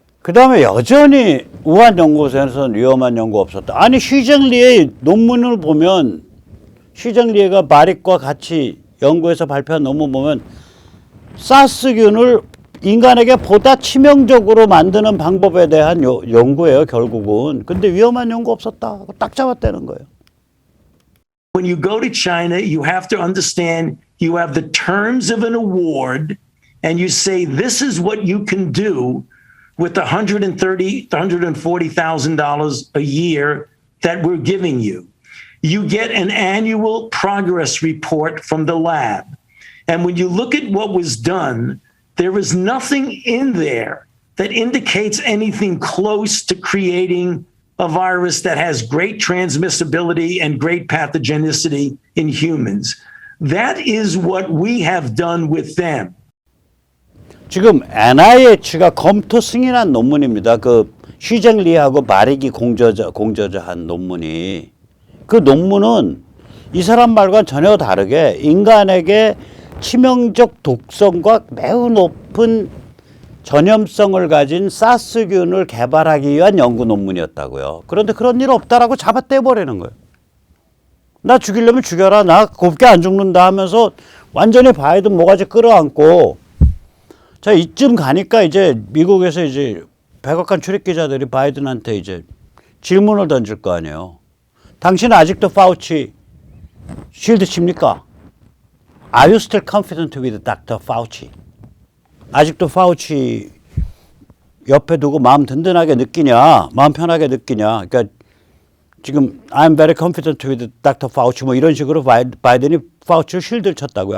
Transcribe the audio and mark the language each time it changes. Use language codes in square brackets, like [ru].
[ko] 그 다음에 여전히 우한 연구소에서는 위험한 연구 없었다. 아니 휘정리의 논문을 보면 시정리가 마릭과 같이 연구해서 발표한 논문 보면 사스균을 인간에게 보다 치명적으로 만드는 방법에 대한 연구예요, 결국은. 근데 위험한 연구 없었다. 딱 잡았다는 거예요. [en] When you go to China, you have to understand you have the terms of an award, and you say this is what you can do with the $130,000, $140,000 a year that we're giving you. You get an annual progress report from the lab. And when you look at what was done, there is nothing in there that indicates anything close to creating a virus that has great transmissibility and great pathogenicity in humans. That is what we have done with them. [ko] 지금 NIH가 검토 승인한 논문입니다. 그 시정리하고 마릭이 공저자한 논문이. 그 논문은 이 사람 말과 전혀 다르게 인간에게 치명적 독성과 매우 높은 전염성을 가진 사스균을 개발하기 위한 연구 논문이었다고요. 그런데 그런 일 없다라고 잡아떼버리는 거예요. 나 죽이려면 죽여라. 나 곱게 안 죽는다 하면서 완전히 바이든 모가지 끌어안고 자, 이쯤 가니까 이제 미국에서 이제 백악관 출입 기자들이 바이든한테 이제 질문을 던질 거 아니에요. 당신은 아직도 파우치 쉴드 칩니까? [en] Are you still confident with Dr. Fauci? [ko] 아직도 파우치 옆에 두고 마음 든든하게 느끼냐? 마음 편하게 느끼냐? 그러니까 지금 [en] I'm very confident with Dr. [ko] Fauci 뭐 이런 식으로 바이든이 파우치를 쉴드를 쳤다고요.